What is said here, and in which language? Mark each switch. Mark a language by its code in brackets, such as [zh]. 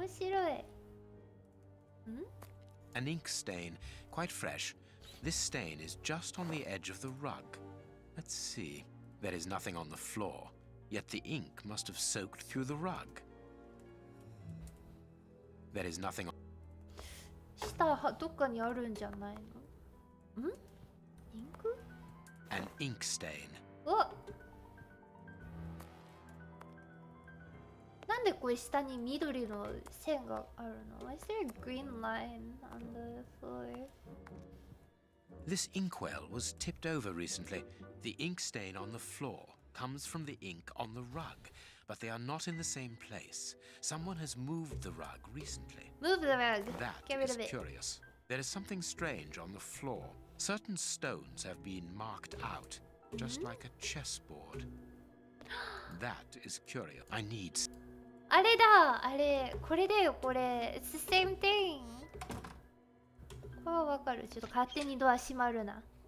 [ja] 面白い。 [en] An ink stain, quite fresh. This stain is just on the edge of the rug. Let's see. There is nothing on the floor, yet the ink must have soaked through the rug. There is nothing on... [ja] 下どっかにあるんじゃないの？インク？ [en] An ink stain. [ja] お！なんでこれ下に緑の線があるの？ [en] Is there a green line on the floor? This inkwell was tipped over recently. The ink stain on the floor comes from the ink on the rug, but they are not in the same place. Someone has moved the rug recently. Move the rug. That Get rid is of it. curious. There is something strange on the floor. Certain stones have been marked out, just like a chessboard. That is curious. I need... [ja] あれだ、あれ、これだよ、これ。 [en] It's the same thing. [ja] これはわかる。ちょっと勝手にドア閉まるな。